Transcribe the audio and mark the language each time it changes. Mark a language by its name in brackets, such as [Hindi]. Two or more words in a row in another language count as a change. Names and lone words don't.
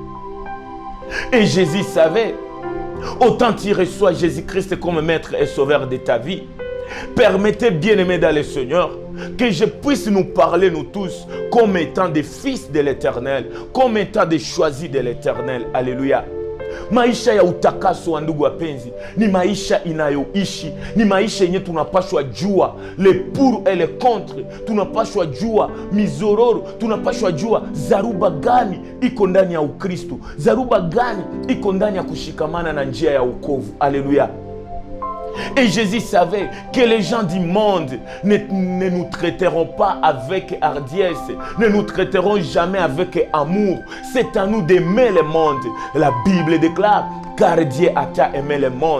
[French] Et Jésus savait, autant tu reçois Jésus-Christ comme maître et sauveur de ta vie, permettez, bien-aimés dans le Seigneur, que je puisse nous parler, nous tous, comme étant des fils de l'Éternel, comme étant des choisis de l'Éternel. Alléluia. [Swahili] Maisha ya utakaso wa ndugu wapenzi ni maisha inayoishi, ni maisha yenye tunapashwa jua [French] le pour et le contre, [Swahili] tunapashwa jua mizororo, tunapashwa jua zaruba gani iko ndani ya Ukristo, zaruba gani iko ndani ya kushikamana na njia ya wokovu. [French] Alléluia. Et Jésus savait que les gens du monde ne nous traiteront pas avec hardiesse, ne nous traiteront jamais avec amour. C'est à nous d'aimer le monde. La Bible déclare, car Dieu a aimé le monde.